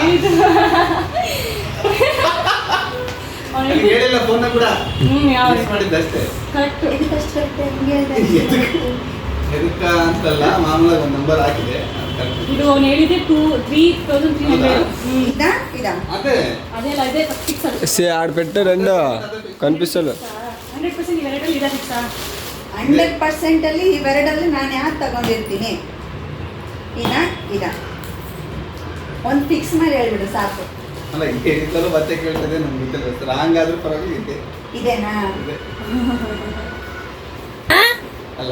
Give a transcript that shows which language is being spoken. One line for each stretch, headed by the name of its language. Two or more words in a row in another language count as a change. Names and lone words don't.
Kannada: ಹೇಳಿಲ್ಲ ಫೋನ್ ಕೂಡ ಮಾಡಿದ್ದಷ್ಟೇ. ಎದಕ್ಕ ಅಂತಲ್ಲ, ಮಾಮೂಲಾಗಿ ಒಂದು ನಂಬರ್ ಹಾಕಿದೆ. ಇದು ಅವ್ನು ಹೇಳಿದ್ದೆ 3,300. ಇದಾ ಇದಾ ಅದೇ ಅದೇ ಅಲ್ಲ ಇದೇ ಫಿಕ್ಸ್ ಅದು
Telugu: సే ఆడ పెట్టు రెండు కనిపిస్తలే
Kannada: 100% ಇವೆರಡಲ್ಲಿ ಇದೆ ಫಿಕ್ಸಾ 100% ಅಲ್ಲಿ ಇವೆರಡಲ್ಲಿ ನಾನು ಯಾವ್ದು ತಗೊಂಡಿರ್ತೀನಿ ಇದಾ ಒಂದು ಫಿಕ್ಸ್ ಮಾಡಿ ಹೇಳ್ಬಿಡು ಸಾಕು. ಅಲ್ಲ ಹೇಳಿದ್ದಲ್ಲೂ ಮತ್ತೆ ಕೇಳ್ತದೆ ನಮ್ಗೆ ಗೊತ್ತಿಲ್ಲ ರಾಂಗ್ ಆದ್ರೂ ಪರವಾಗಿಲ್ಲ ಇದೆ ಇದೇನಾ ಇದೆ ಅಲ್ಲ